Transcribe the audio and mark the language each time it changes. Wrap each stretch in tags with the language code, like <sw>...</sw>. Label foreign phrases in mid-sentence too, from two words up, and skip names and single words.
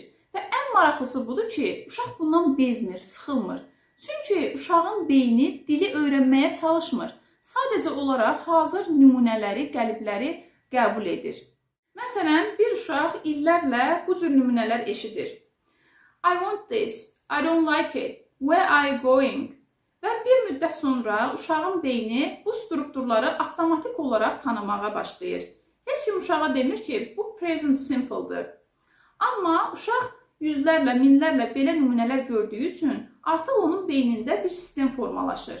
<az>Və ən maraqlısı budur ki, uşaq bundan bezmir, sıxılmır. Çünki uşağın beyni dili öyrənməyə çalışmır. Sadəcə olaraq hazır nümunələri, qəlibləri qəbul edir. Məsələn, bir uşaq illərlə bu cür nümunələr eşidir.</az> <en>I want this, I don't like it, where are you going?</en> <az>Və bir müddət sonra uşağın beyni bu strukturları avtomatik olaraq tanımağa başlayır. Heç kim uşağa demir ki, bu</az> <en>present simple'dır.</en> <az>Amma uşaq yüzlərlə, minlərlə belə nümunələr gördüyü üçün artıq onun beynində bir sistem formalaşır.</az>